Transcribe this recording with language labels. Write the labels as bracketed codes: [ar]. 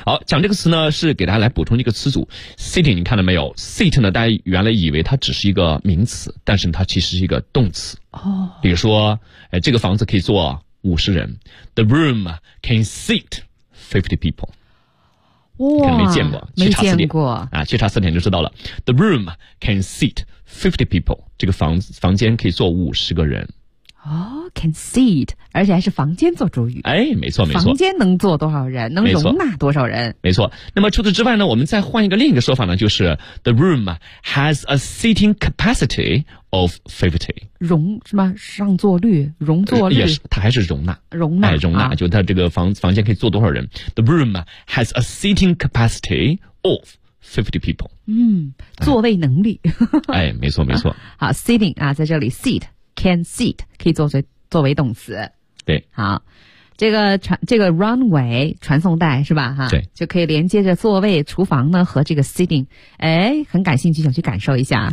[zh] 好，讲这个词呢，是给大家来补充一个词组。sitting 你看到没有 ？sit 呢，大家原来以为它只是一个名词，但是它其实是一个动词。哦，比如说，哎，这个房子可以坐50人 ， [en] the room can sit 50 people。 [zh] 哇，你可能没见过，没见过啊，去查词典就知道了。 [en] the room can sit 50 people， [zh] 这个房间可以坐50个人。 Can seat， 而且还是房间做主语。哎，没错没错，房间能坐多少人，能容纳多少人，没错。那么除此之外呢，我们再换一个另一个说法呢，就是 [en] the room has a seating capacity of 50， [zh] 容什么上座率，容座率也是，它还是容纳，容纳、哎、容纳、啊、就它这个房间可以坐多少人。 [en] the room has a seating capacity of 50 people。 [zh] 嗯，座位能力。哎，没错没错。好， seating 啊，在这里 seat can seat 可以作为动词，对，好，这个 runway 传送带是吧哈，对，就可以连接着座位厨房呢和这个 sitting， 哎，很感兴趣想去感受一下、